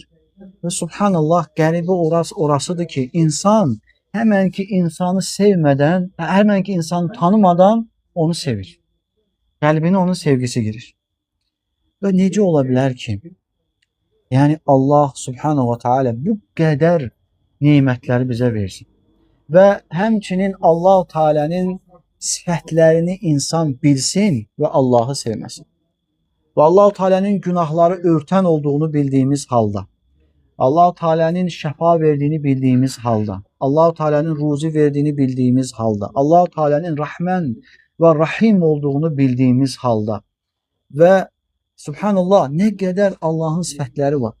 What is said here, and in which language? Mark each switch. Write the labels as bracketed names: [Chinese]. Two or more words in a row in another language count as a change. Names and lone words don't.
[Azerbaijani] Və subhanallah, qəribə orasıdır ki, insan həmən ki insanı sevmədən, həmən ki insanı tanımadan onu sevir. Qəlbinə onun sevgisi girir. Və necə ola bilər ki, yəni Allah [Arabic] سبحانه وتعالى [Azerbaijani] bu qədər nemətləri bizə versin. Və həmçinin Allah-u Teala'nın sifətlərini insan bilsin və Allahı sevməsin. Və Allah-u Teala'nın günahları örtən olduğunu bildiyimiz halda, Allah-u Teala'nın şəfa verdiyini bildiyimiz halda, Allah-u Teala'nın ruzi verdiyini bildiyimiz halda, Allah-u Teala'nın Rahman və Rahim olduğunu bildiyimiz halda və subhanallah, nə qədər Allahın sifətləri var.